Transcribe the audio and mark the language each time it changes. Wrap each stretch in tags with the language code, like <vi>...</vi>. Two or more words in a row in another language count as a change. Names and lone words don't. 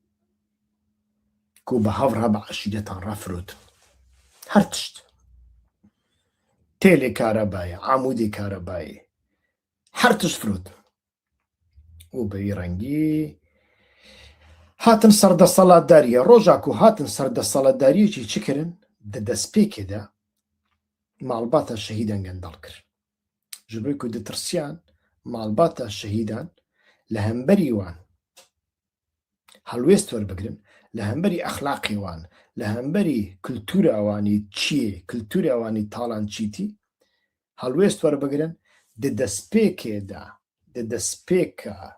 <ku>کو بە هەڤڕا بە عەشیرەتان ڕافرۆت هەر تشت تێلێ کارەبایە عامودی کارەبایە هەر تشت فرۆت و بەوی ڕەنگی هاتن سەردە سەڵاتداریە ڕۆژاک و هاتن سەردە سەڵاتداریەکی چکردن دەدەستپێکێدا ماڵباتە شەهیدان گەندەڵ کرد ji ber ku ditirsiyan malbata şehîdan li hemberî wan helwêst werbigirin li hemberî exlaqê wan li hemberî kultûra wanî çi yê kultûra wanî talan çîtî helwêst werbigirin di destpêkê de di destpêka</ku>